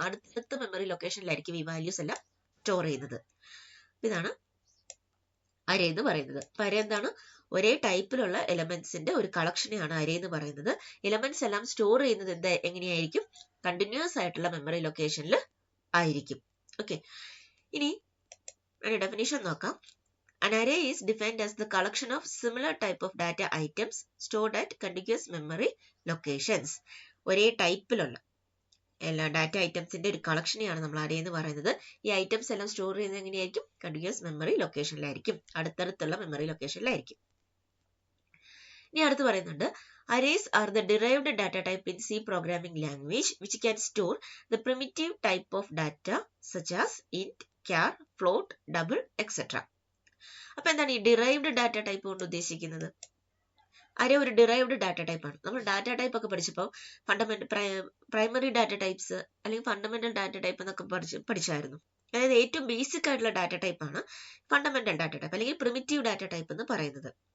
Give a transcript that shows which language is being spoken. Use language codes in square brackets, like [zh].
[ml] അടുത്തടുത്ത മെമ്മറി ലൊക്കേഷനിലായിരിക്കും ഈ വാല്യൂസ് എല്ലാം സ്റ്റോർ ചെയ്യുന്നത്. ഇതാണ് അരേ എന്ന് പറയുന്നത്. അപ്പൊ അരേ എന്താണ്? ഒരേ ടൈപ്പിലുള്ള എലമെന്റ്സിന്റെ ഒരു കളക്ഷനെയാണ് അരേ എന്ന് പറയുന്നത്. എലമെന്റ്സ് എല്ലാം സ്റ്റോർ ചെയ്യുന്നത് എങ്ങനെയായിരിക്കും? കണ്ടിന്യൂസ് ആയിട്ടുള്ള മെമ്മറി ലൊക്കേഷനിൽ ആയിരിക്കും. ഓക്കെ, ഇനി ഡെഫിനിഷൻ നോക്കാം. [en] An array is defined as the collection of similar type of data items stored at contiguous memory locations. [ml] ഒരേ ടൈപ്പിലുള്ള എല്ലാ ഡാറ്റ ഐറ്റംസിന്റെ ഒരു കളക്ഷനെയാണ് നമ്മൾ അരേ എന്ന് പറയുന്നത്. ഈ ഐറ്റംസ് എല്ലാം സ്റ്റോർ ചെയ്യുന്നത് എങ്ങനെയായിരിക്കും? Continuous memory ലൊക്കേഷനിലായിരിക്കും, അടുത്തടുത്തുള്ള memory ലൊക്കേഷനിലായിരിക്കും. ഇനി അടുത്ത് പറയുന്നുണ്ട്, [en] arrays are the derived data type in C programming language which can store the primitive type of data such as int, char, float, double, etc. [ml] അപ്പൊ എന്താണ് ഈ ഡിറൈവ്ഡ് ഡാറ്റ ടൈപ്പ് കൊണ്ട് ഉദ്ദേശിക്കുന്നത്? അരേ ഒരു ഡിറൈവ്ഡ് ഡാറ്റ ടൈപ്പ് ആണ്. നമ്മൾ data type ഒക്കെ പഠിച്ചപ്പോൾ പ്രൈമറി ഡാറ്റ ടൈപ്സ് അല്ലെങ്കിൽ ഫണ്ടമെന്റൽ ഡാറ്റ ടൈപ്പ് എന്നൊക്കെ പഠിച്ചായിരുന്നു. അതായത് ഏറ്റവും ബേസിക് ആയിട്ടുള്ള ഡാറ്റ ടൈപ്പ് ആണ് ഫണ്ടമെന്റൽ ഡാറ്റ ടൈപ്പ് അല്ലെങ്കിൽ പ്രിമിറ്റീവ് ഡാറ്റ ടൈപ്പ് എന്ന് പറയുന്നത്.